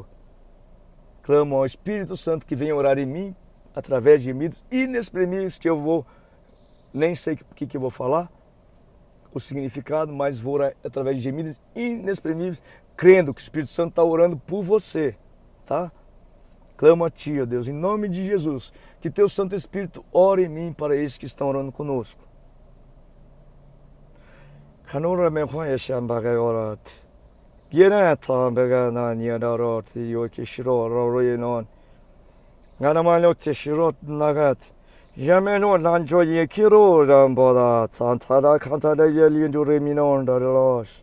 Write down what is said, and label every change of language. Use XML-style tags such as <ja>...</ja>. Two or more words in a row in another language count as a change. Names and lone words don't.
<pt>Clamo ao Espírito Santo que venha orar em mim, através de gemidos inexprimíveis, que eu vou, nem sei o que eu vou falar, o significado, mas vou orar através de gemidos inexprimíveis, crendo que o Espírito Santo está orando por você, tá? Clamo a Ti, ó Deus, em nome de Jesus, que Teu Santo Espírito ore em mim para esses que estão orando conosco. Jameno nanjo ye kiro ramboda santada kantada yelindo reminon daralos.</pt>